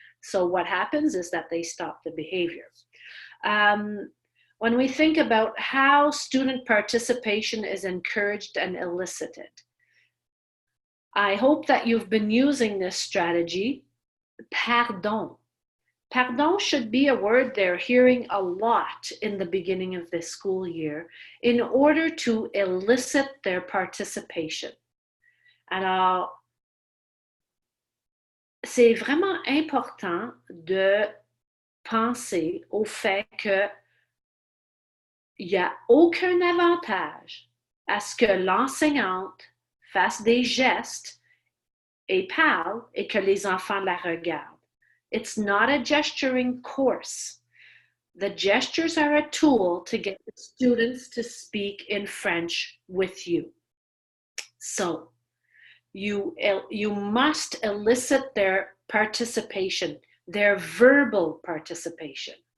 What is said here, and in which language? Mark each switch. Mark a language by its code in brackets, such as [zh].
[en] So what happens is that they stop the behavior. When we think about how student participation is encouraged and elicited, I hope that you've been using this strategy, pardon. Pardon should be a word they're hearing a lot in the beginning of this school year in order to elicit their participation. [fr] Alors, c'est vraiment important de penser au fait que il n'y a aucun avantage à ce que l'enseignante fasse des gestes et parle et que les enfants la regardent. [en] It's not a gesturing course. The gestures are a tool to get the students to speak in French with you. So you must elicit their participation, their verbal participation.